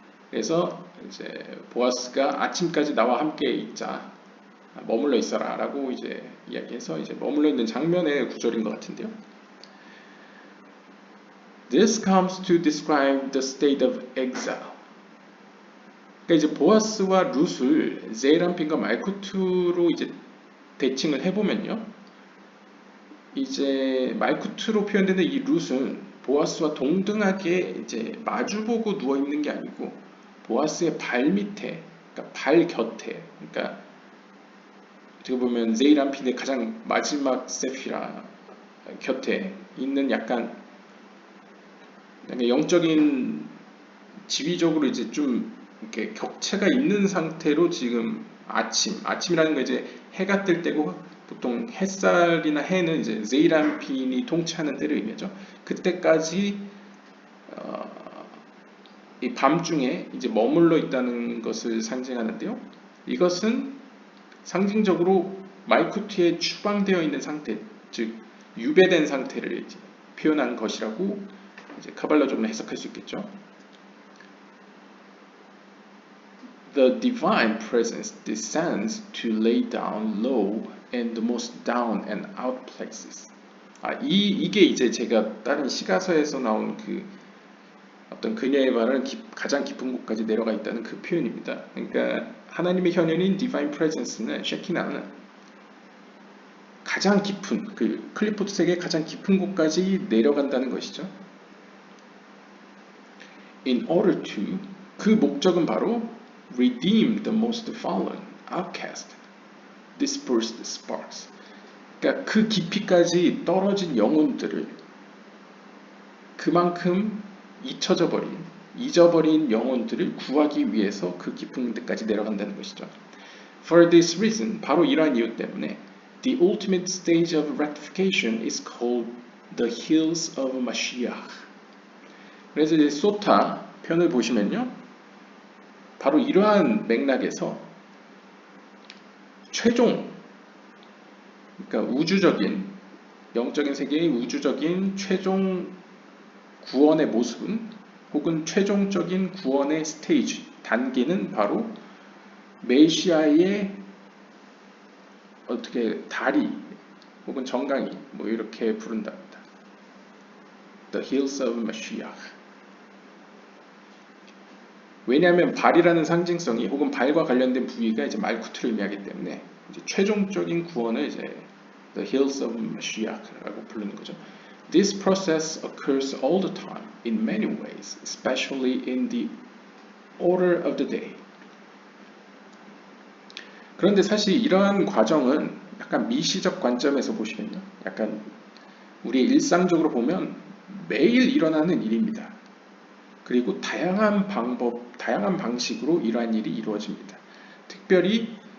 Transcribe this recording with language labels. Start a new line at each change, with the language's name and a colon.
Korean: 그래서 이제 보아스가 아침까지 나와 함께 있자, 머물러 있어라 라고 이제 이야기해서 이제 머물러 있는 장면의 구절인 것 같은데요.
English: This comes to describe the state of exile.
Korean: 그러니까 이제 보아스와 룻을 제이람핀과 말쿠트로 이제 대칭을 해보면요. 이제 말쿠트로 표현되는 이 룻은 보아스와 동등하게 이제 마주보고 누워 있는 게 아니고 보아스의 발 밑에, 그러니까 발 곁에, 그러니까 어떻게 보면 제이람핀의 가장 마지막 세피라 곁에 있는 약간 영적인 지위적으로 이제 좀 이렇게 격체가 있는 상태로 지금 아침이라는 건 이제 해가 뜰 때고 보통 햇살이나 해는 이제 제이람핀이 통치하는 때를 의미하죠. 그때까지 이 밤중에 이제 머물러 있다는 것을 상징하는데요. 이것은 상징적으로 말쿠트에 추방되어 있는 상태, 즉 유배된 상태를 이제 표현한 것이라고 이제 카발라적으로 해석할 수 있겠죠.
English: The divine presence descends to lay down low in the most down and out places.
Korean: 이게 이제 제가 다른 시가서에서 나온 그 어떤 그녀의 발은 가장 깊은 곳까지 내려가 있다는 그 표현입니다. 그러니까 하나님의 현현인
English: divine presence
Korean: 는 쉐키나는 가장 깊은 그 클리포트 세계의 가장 깊은 곳까지 내려간다는 것이죠.
English: In order to
Korean: 그 목적은 바로
English: redeem the most fallen, outcast, dispersed sparks.
Korean: 그러니까 그 깊이까지 떨어진 영혼들을 그만큼 잊어버린 영혼들을 구하기 위해서 그 깊은 데까지 내려간다는 것이죠.
English: For this reason,
Korean: 바로 이러한 이유 때문에
English: the ultimate stage of rectification is called the hills of Mashiach.
Korean: 그래서 이제 소타 편을 보시면요. 바로 이러한 맥락에서 최종, 그러니까 우주적인, 영적인 세계의 우주적인 최종 구원의 모습은 혹은 최종적인 구원의 스테이지, 단계는 바로 메시아의 어떻게 다리 혹은 정강이 뭐 이렇게 부른답니다.
English: The hills of Mashiach.
Korean: 왜냐하면 발이라는 상징성이 혹은 발과 관련된 부위가 이제 말쿠트를 의미하기 때문에 이제 최종적인 구원을 이제
English: the hills of Mashiach
Korean: 라고 부르는 거죠.
English: This process occurs all the time in many ways, especially in the order of the day.
Korean: 그런데 사실 이러한 과정은 약간 미시적 관점에서 보시면요. 약간 우리의 일상적으로 보면 매일 일어나는 일입니다. 그리고 다양한 방식으로 이러한 일이 이루어집니다. 특별히